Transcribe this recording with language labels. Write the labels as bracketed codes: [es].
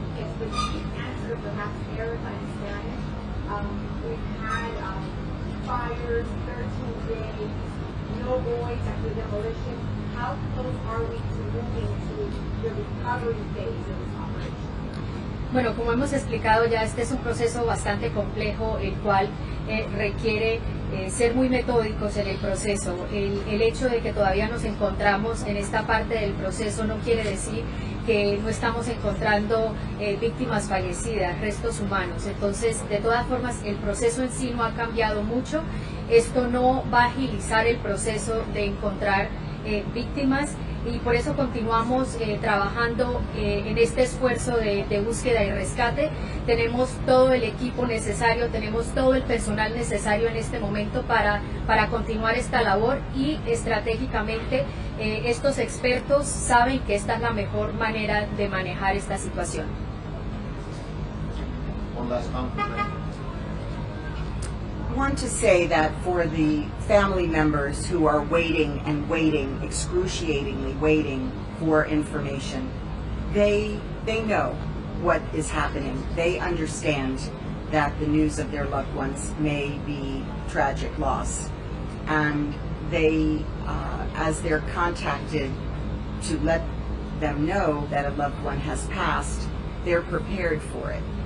[en] Yes, but you answer perhaps errors in Spanish. We've had fires, 13 days, no voids after demolition. How close are we to moving to the recovery phase of this operation? [es] Bueno, como hemos explicado ya, este es un proceso bastante complejo, el cual requiere ser muy metódicos en el proceso. El hecho de que todavía nos encontramos en esta parte del proceso no quiere decir que no estamos encontrando víctimas fallecidas, restos humanos. Entonces, de todas formas, el proceso en sí no ha cambiado mucho. Esto no va a agilizar el proceso de encontrar víctimas, y por eso continuamos trabajando en este esfuerzo de búsqueda y rescate. Tenemos todo el equipo necesario, tenemos todo el personal necesario en este momento para continuar esta labor, y estratégicamente estos expertos saben que esta es la mejor manera de manejar esta situación. [en] One last comment. I want to say that for the family members who are waiting and waiting, excruciatingly waiting for information, they know what is happening. They understand that the news of their loved ones may be tragic loss, and they, as they're contacted to let them know that a loved one has passed, they're prepared for it.